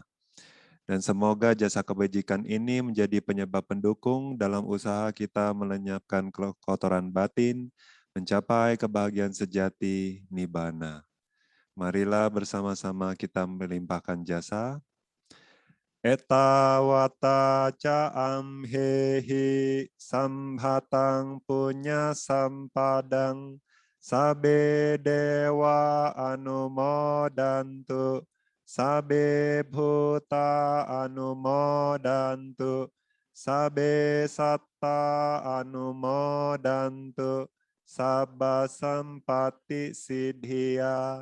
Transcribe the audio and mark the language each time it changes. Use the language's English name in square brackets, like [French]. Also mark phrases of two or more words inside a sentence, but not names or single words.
[Indonesian] Dan semoga jasa kebajikan ini menjadi penyebab pendukung dalam usaha kita melenyapkan kotoran batin, mencapai kebahagiaan sejati, Nibbana. Marilah bersama-sama kita melimpahkan jasa. [Pali] Etawata ca amhehi sambhatang punya sampadang sabe dewa anumodantu sabe bhuta anumodantu sabe satta anumodantu sabba sampati siddhya.